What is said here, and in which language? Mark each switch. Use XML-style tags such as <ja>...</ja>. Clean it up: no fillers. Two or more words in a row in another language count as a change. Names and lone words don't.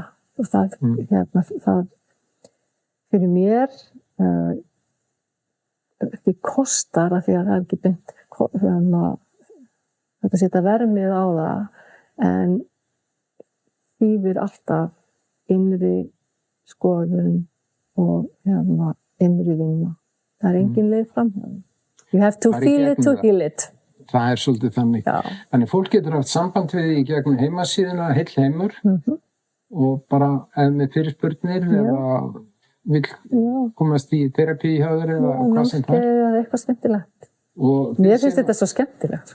<is>Og það fyrir mér því kostar að því að það er ekki beint þetta setja vermið á það en þýðir alltaf innri skoðun og innri vinna. Það er engin leið framhjá.</is> <en>You have to feel it to heal it.</en> <is>Það er svolítið þannig. Já. Þannig fólk getur haft samband við í gegnum heimasíðuna Heill heimur og bara ef með fyrirspurnir eða vill komast í terapi hjá þér eða hvað sem það. Það er eitthvað skemmtilegt. Mér finnst þetta svo skemmtilegt.</is>